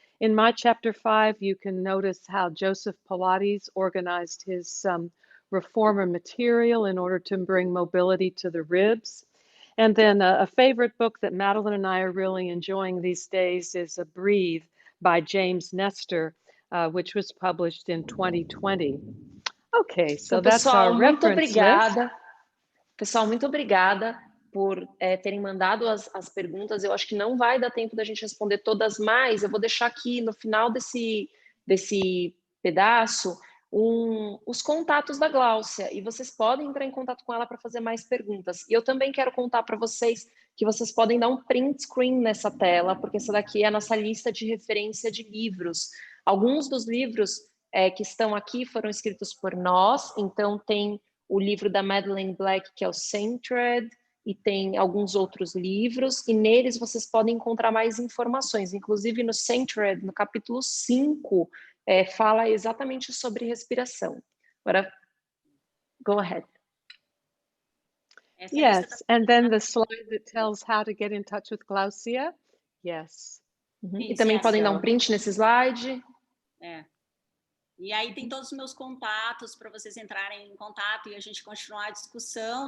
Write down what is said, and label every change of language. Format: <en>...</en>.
<en>In my chapter 5, you can notice how Joseph Pilates organized his reformer material in order to bring mobility to the ribs. And then a favorite book that Madeline and I are really enjoying these days is Breathe by James Nestor, which was published in 2020. Okay, so</en> <pt>então,</pt> <en>that's</en> <pt>pessoal,</pt> <en>our reference list.</en> <pt>Pessoal, muito obrigada por terem mandado as perguntas. Eu acho que não vai dar tempo da gente responder todas, mas eu vou deixar aqui no final desse pedaço os contatos da Glaucia, e vocês podem entrar em contato com ela para fazer mais perguntas. E eu também quero contar para vocês que vocês podem dar um print screen nessa tela, porque essa daqui é a nossa lista de referência de livros. Alguns dos livros que estão aqui foram escritos por nós, então tem o livro da Madeleine Black, que é o Centered, e tem alguns outros livros, e neles vocês podem encontrar mais informações, inclusive no Centered, no capítulo 5, fala exatamente sobre respiração. Agora,</pt> <en>go ahead. Yes, and then the slide that tells how to get in touch with Glaucia. Yes.</en> <pt>E também podem dar um print nesse slide. E aí tem todos os meus contatos para vocês entrarem em contato e a gente continuar a discussão.</pt>